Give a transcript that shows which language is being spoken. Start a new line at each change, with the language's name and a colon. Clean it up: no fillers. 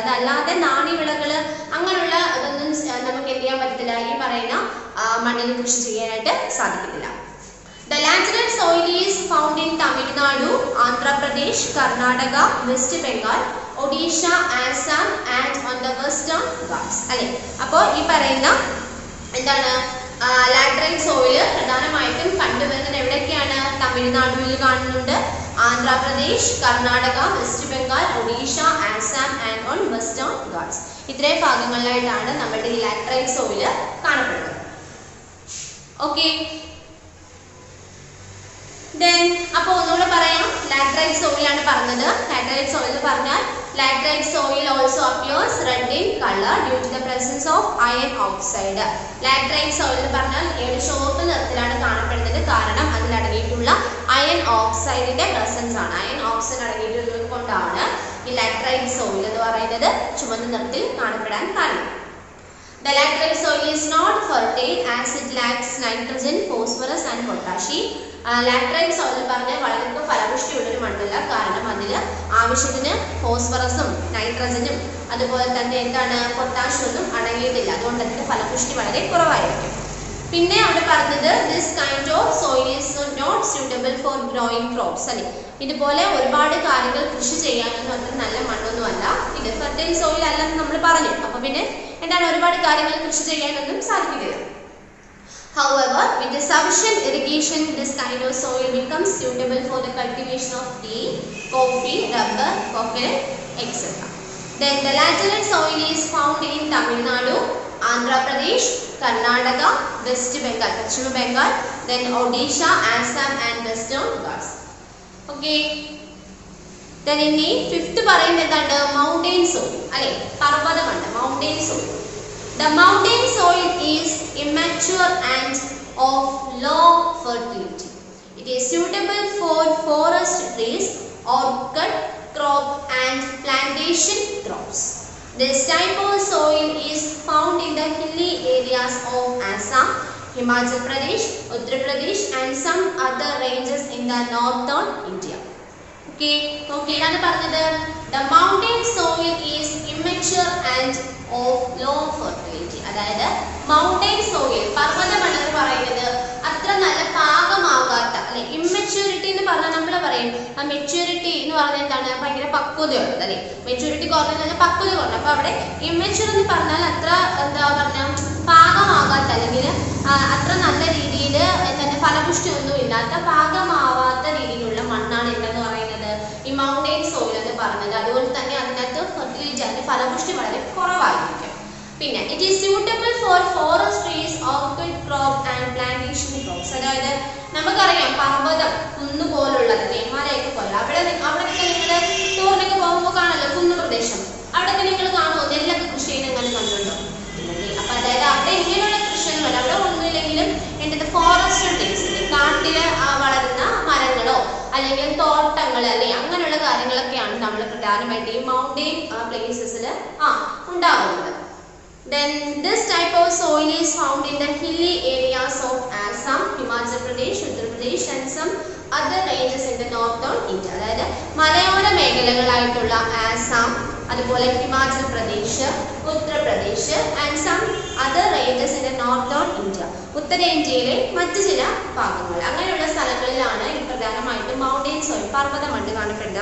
Malayalam: അതല്ലാതെ നാണ്യവിളകള് അങ്ങനെയുള്ള ഇതൊന്നും നമുക്ക് എന്ത് ചെയ്യാൻ പറ്റത്തില്ല, ഈ പറയുന്ന മണ്ണിൽ കൃഷി ചെയ്യാനായിട്ട് സാധിക്കത്തില്ല.
English: The lateral soil is found in Tamil Nadu, Andhra Pradesh, Karnataka, West Bengal, Odisha, Assam and on the Western Ghats.
Malayalam: അല്ലെ അപ്പോൾ ഈ പറയുന്ന എന്താണ് ലാറ്ററൽ സോയിൽ പ്രധാനമായിട്ടും കണ്ടുവരുന്നത് എവിടെയൊക്കെയാണ്? തമിഴ്നാടുവിൽ കാണുന്നുണ്ട്, Andhra Pradesh, Karnataka, west Bengal, Odisha, Assam
English: And on Western Ghats.
Malayalam: ഇത്രയും ഭാഗങ്ങളിലായിട്ടാണ് നമ്മുടെ ഈ ലാറ്ററൽ സോയിൽ കാണപ്പെടുന്നത്. ഓക്കെ, അപ്പോൾ ഒന്നുകൂടെ പറയാം, ലാറ്ററൈറ്റ് സോയിൽ ആണ് പറഞ്ഞത്. ലാറ്ററൈറ്റ് സോയിൽ എന്ന് പറഞ്ഞാൽ
English: Laterite soil also appears red in colour due to the presence of iron oxide.
Malayalam: Laterite soil എന്ന് പറഞ്ഞാൽ ചുവപ്പ് നിറത്തിലാണ് കാണപ്പെടുന്നത്, കാരണം അതിൽ അടങ്ങിയിട്ടുള്ള അയൺ ഓക്സൈഡിന്റെ പ്രസൻസ് ആണ്. അയൺ ഓക്സൈഡ് അടങ്ങിയിട്ടുള്ളത് കൊണ്ടാണ് ഈ ലാറ്ററൈറ്റ് സോയിൽ എന്ന് പറയുന്നത് ചുവന്ന നിറത്തിൽ കാണപ്പെടാൻ കാരണം.
English: The laterite soil is not fertile as it lacks nitrogen, phosphorus and potassium.
Malayalam: Laterite soil പറഞ്ഞാൽ വളരെ ഫലപുഷ്ടിയുള്ളൊരു മണ്ണല്ല, കാരണം അതിൽ ആവശ്യത്തിന് ഫോസ്ഫറസും നൈട്രജനും അതുപോലെ തന്നെ എന്താണ് പൊട്ടാഷ്യം ഒന്നും അടങ്ങിയിട്ടില്ല. അതുകൊണ്ട് അതിന്റെ ഫലപുഷ്ടി വളരെ കുറവായിരിക്കും. പിന്നെ അവിടെ പറഞ്ഞത്
English: This kind of soil is not suitable for growing crops.
Malayalam: അല്ലെ ഇതുപോലെ ഒരുപാട് കാര്യങ്ങൾ കൃഷി ചെയ്യാനൊന്നും അത്ര നല്ല മണ്ണൊന്നും അല്ല ഇത്. ഫെർട്ടൈൽ സോയിൽ അല്ലെന്ന് നമ്മൾ പറഞ്ഞു. അപ്പൊ പിന്നെ എന്താണ് ഒരുപാട് കാര്യങ്ങൾ കൃഷി ചെയ്യാനൊന്നും സാധിക്കില്ല.
English: However, with the sufficient irrigation, this kind of soil becomes suitable for the cultivation of tea, coffee, rubber, coconut, etc. Then the laterite soil is found in Tamil Nadu, Andhra Pradesh, Karnataka, West Bengal, Pachima Bengal, then Odisha, Assam and Western Ghats. Okay. Then in the fifth
Malayalam: പറയുന്നത് എന്താണ്?
English: Mountain soil.
Malayalam: അല്ലേ പർവ്വതമണ്ണ്, mountain soil.
English: The mountain soil is immature and of low fertility. It is suitable for forest trees, orchid crop and plantation crops. This type of soil is found in the hilly areas of Assam, Himachal Pradesh, Uttar Pradesh and some other ranges in the northern India. Okay,
Malayalam: ആണ് പറഞ്ഞത്
English: the mountain soil is immature and of low fertility.
Malayalam: അതായത് mountain soil പർവ്വതമണ്ണ് എന്ന് പറയുന്നത് അത്ര നല്ല പാകമാകാത്ത അല്ലെ immaturity എന്ന് പറഞ്ഞാൽ നമ്മൾ പറയും ആ മെച്യൂരിറ്റി എന്ന് പറഞ്ഞാൽ എന്താണ് ഭയങ്കര പക്വതയുള്ളത് അല്ലെ മെച്യൂരിറ്റി കുറഞ്ഞ പക്വത കുറഞ്ഞു. അപ്പൊ അവിടെ ഇമ്മച്യൂർ എന്ന് പറഞ്ഞാൽ അത്ര എന്താ പറഞ്ഞ പാകമാകാത്ത അല്ലെങ്കിൽ അത്ര നല്ല രീതിയിൽ തന്നെ ഫലപുഷ്ടി ഒന്നും ഇല്ലാത്ത പാകമാവാത്ത രീതിയിലുള്ള മണ്ണാണ് എന്തെന്ന് പറയുന്നത് ഈ മൗണ്ടൈൻ സോയിൽ എന്ന് പറഞ്ഞത്. അതുകൊണ്ട് തന്നെ അതിനകത്ത് ഫെർട്ടിലിറ്റി അതിന്റെ ഫലപുഷ്ടി വളരെ കുറവായിരിക്കും.
English: പിന്നെ it is suitable for forest trees, orchid crop and plantation crops.
Malayalam: അതായത് നമുക്കറിയാം പർവ്വതം കുന്നുപോലുള്ളത് ഹിമാലയൊക്കെ പോലെ അവിടെയൊക്കെ നിങ്ങൾ ടൂറിനൊക്കെ പോകുമ്പോൾ കാണല്ലോ കുന്നു പ്രദേശം, അവിടെയൊക്കെ നിങ്ങൾ കാണുമോ നെല്ലൊക്കെ കൃഷി ചെയ്യുന്ന അങ്ങനെ കണ്ടുണ്ടോ? അപ്പൊ അതായത് അവിടെ ഇങ്ങനെയുള്ള കൃഷിയൊന്നുമല്ല, അവിടെ ഒന്നുമില്ലെങ്കിലും എൻ്റെ ഫോറസ്റ്റ് ട്രീസ് കാട്ടില് വളരുന്ന മരങ്ങളോ അല്ലെങ്കിൽ തോട്ടങ്ങൾ അല്ലെ അങ്ങനെയുള്ള കാര്യങ്ങളൊക്കെയാണ് നമ്മൾ പ്രധാനമായിട്ട് ഈ മൗണ്ടെയിൻ പ്ലേസസിൽ ഉണ്ടാകുന്നത്.
English: Then this type of soil is found in the hilly areas of Assam, Himachal Pradesh, Uttar Pradesh and some other ranges in the northern India.
Malayalam: അതായത് മലയോര മേഖലകളായിട്ടുള്ള ആസാം, അതുപോലെ Himachal Pradesh, Uttar Pradesh
English: and some other ranges in the northern India.
Malayalam: ഉത്തരേന്ത്യയിലെ മറ്റു ചില ഭാഗങ്ങൾ അങ്ങനെയുള്ള സ്ഥലങ്ങളിലാണ് ഈ പ്രധാനമായിട്ടും മൗണ്ടൈൻ സോയിൽ പർവ്വത മണ്ണ് കാണപ്പെടുന്നത്.